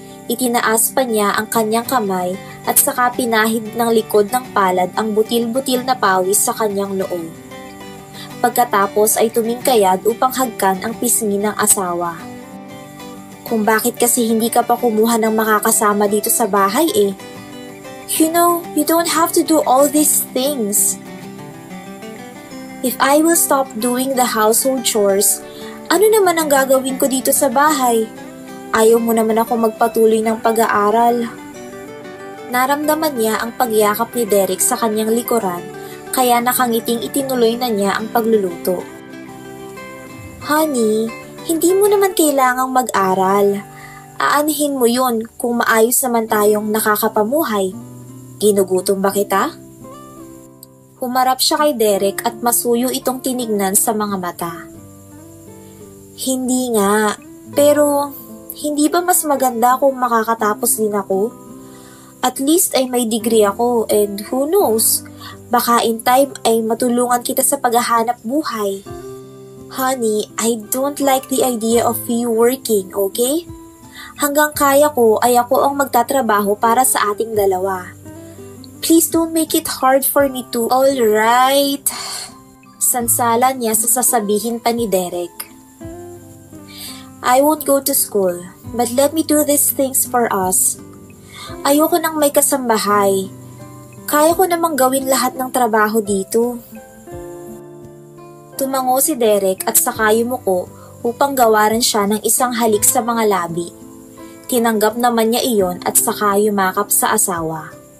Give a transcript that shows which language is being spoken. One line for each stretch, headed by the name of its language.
Filipino: Itinaas pa niya ang kanyang kamay at saka pinahid ng likod ng palad ang butil-butil na pawis sa kanyang noo. Pagkatapos ay tumingkayad upang hagkan ang pisngi ng asawa. "Kung bakit kasi hindi ka pa kumuha ng makakasama dito sa bahay eh.
English: You know, you don't have to do all these things. If I will stop doing the household chores,
Filipino: ano naman ang gagawin ko dito sa bahay? Ayaw mo naman ako magpatuloy ng pag-aaral." Naramdaman niya ang pagyakap ni Derek sa kanyang likuran, kaya nakangiting itinuloy na niya ang pagluluto. "Honey, hindi mo naman kailangang mag-aral. Aanhin mo yun kung maayos naman tayong nakakapamuhay. Ginugutom ba kita?" Humarap siya kay Derek at masuyo itong tinignan sa mga mata. "Hindi nga, pero hindi ba mas maganda kung makakatapos din ako?
English: At least
Filipino: ay may degree ako
English: and who knows,
Filipino: baka
English: in time
Filipino: ay matulungan kita sa paghahanap buhay.
English: Honey, I don't like the idea of you working, okay?
Filipino: Hanggang kaya ko ay ako ang magtatrabaho para sa ating dalawa.
English: Please don't make it hard for me to, alright?"
Filipino: Sansala niya sa sasabihin pa ni Derek.
English: "I won't go to school, but let me do these things for us.
Filipino: Ayoko nang may kasambahay. Kaya ko namang gawin lahat ng trabaho dito." Tumango si Derek at saka yumuko upang gawaran siya ng isang halik sa mga labi. Tinanggap naman niya iyon at saka yumakap sa asawa.